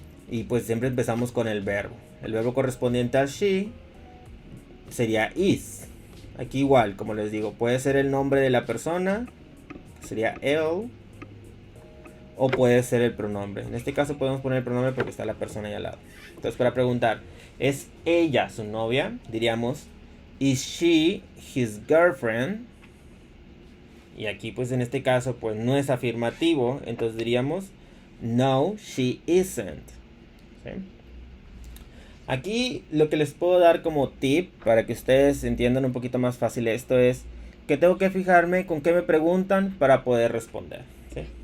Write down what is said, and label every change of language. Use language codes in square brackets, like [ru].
[es] Y pues siempre empezamos con el verbo. El verbo correspondiente al she sería is. Aquí igual, como les digo, puede ser el nombre de la persona, sería él, o puede ser el pronombre. En este caso podemos poner el pronombre porque está la persona ahí al lado. Entonces para preguntar, ¿es ella su novia? [en] Diríamos, is she his girlfriend? [es] Y aquí pues en este caso pues no es afirmativo, entonces diríamos, no, [en] she isn't. [es] ¿Sí? Aquí lo que les puedo dar como tip para que ustedes entiendan un poquito más fácil esto es que tengo que fijarme con qué me preguntan para poder responder, ¿sí?